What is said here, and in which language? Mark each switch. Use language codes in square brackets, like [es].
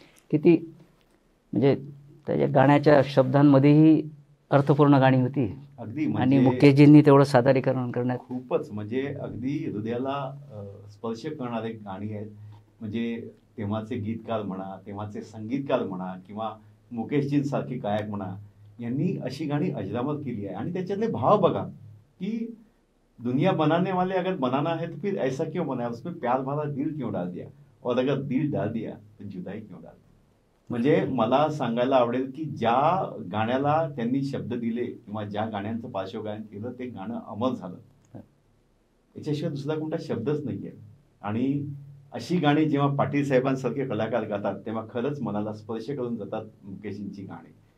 [mr] किती म्हणजे त्याच्या गाण्याच्या शब्दांमध्येही अर्थपूर्ण गाणी होती. अगदी आणि म्हणजे मुकेशजींनी तेवढं सादरीकरण करण्यात खूपच म्हणजे अगदी हृदयाला स्पर्श करणारे गाणी आहेत. म्हणजे तेव्हाचे गीतकार म्हणा, तेव्हाचे संगीतकार म्हणा किंवा मुकेशजींसारखे गायक म्हणा, यांनी अशी गाणी अजरामर केली आहे. आणि त्याच्यातले भाव बघा की [hi] दुनिया बनाने वाले अगर बनाना है तो फिर ऐसा क्यों बनाया, उसमें प्यार भरा दिल क्यों डाल दिया, और अगर दिल डाल दिया तो जुदाई क्यों डाल दिया. [mr] म्हणजे मला सांगायला आवडेल की ज्या गाण्याला त्यांनी शब्द दिले किंवा ज्या गाण्यांचं पार्श्वगायन केलं ते गाणं अमर झालं, याच्याशिवाय दुसरा कोणता शब्दच नाहीये. आणि अशी गाणी जेव्हा पाटील साहेबांसारखे कलाकार गातात तेव्हा खरंच मनाला स्पर्श करून जातात मुकेशजींची गाणी.